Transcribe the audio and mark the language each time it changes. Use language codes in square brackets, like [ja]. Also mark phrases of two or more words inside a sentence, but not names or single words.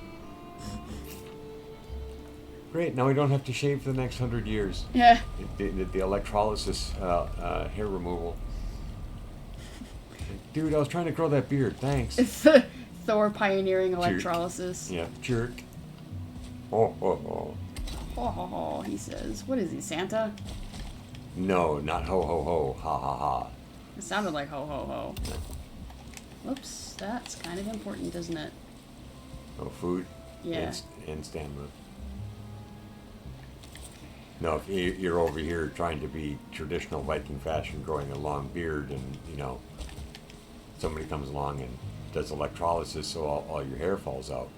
[en] Great, now we don't have to shave for the next 100 years. Yeah. The electrolysis hair removal. Dude, I was trying to grow that beard, thanks. Thor pioneering electrolysis. Yeah, jerk. Oh, oh, oh. Ho ho ho, he says. What is he, Santa? No, not ho ho ho, ha ha ha. It sounded like ho ho ho. Whoops, that's kind of important, isn't it? Oh, food? Yeah. And stamina. No, if you're over here trying to be traditional Viking fashion, growing a long beard, and, you know, somebody comes along and does electrolysis so all your hair falls out.